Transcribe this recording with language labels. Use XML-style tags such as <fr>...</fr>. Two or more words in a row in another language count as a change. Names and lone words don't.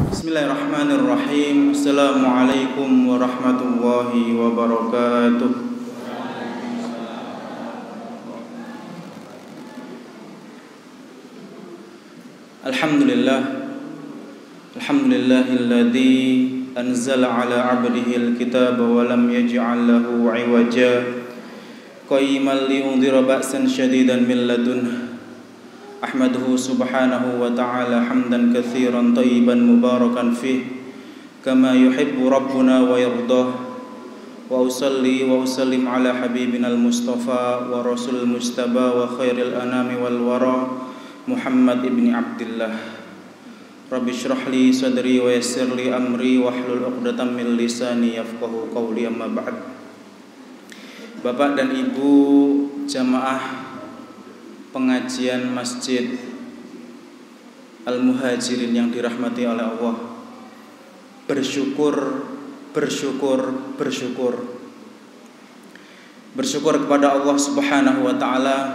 <ar>بسم الله الرحمن الرحيم. السلام عليكم ورحمة الله وبركاته. الحمد لله الذي أنزل على عبده الكتاب ولم يجعل له عوجا قيما لينذر بأسا شديدا من لدنه. أحمده سبحانه وتعالى حمدا كثيرا طيبا مباركا فيه كما يحب ربنا ويرضى. وأصلي وأسلم على حبيبنا المصطفى ورسول مجتبى وخير الأنام والورى محمد ابن عبد الله. رب اشرح لي صدري ويسر لي أمري واحلل عقدة من لساني يفقهوا قولي، أما بعد.</ar> <id>Bapak dan Ibu jamaah pengajian Masjid Al-Muhajirin yang dirahmati oleh Allah, bersyukur kepada Allah</id> <ar>سبحانه وتعالى.</ar>